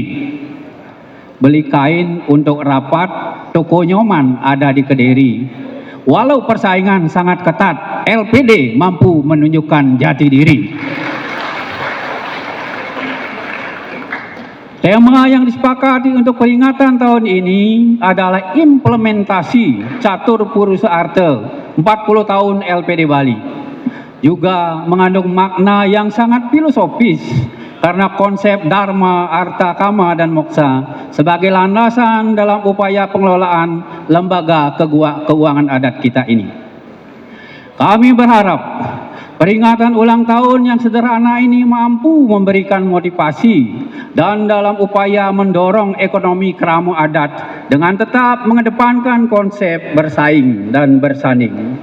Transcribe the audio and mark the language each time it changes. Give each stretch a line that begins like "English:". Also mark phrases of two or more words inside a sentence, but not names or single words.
Indonesian: Beli kain untuk rapat, toko nyoman ada di Kediri. Walau persaingan sangat ketat, LPD mampu menunjukkan jati diri. Tema yang disepakati untuk peringatan tahun ini adalah implementasi catur purusa arte 40 tahun LPD Bali. Juga mengandung makna yang sangat filosofis karena konsep Dharma, Artha, Kama, dan Moksa sebagai landasan dalam upaya pengelolaan lembaga keuangan adat kita ini. Kami berharap peringatan ulang tahun yang sederhana ini mampu memberikan motivasi dan dalam upaya mendorong ekonomi keramu adat dengan tetap mengedepankan konsep bersaing dan bersanding.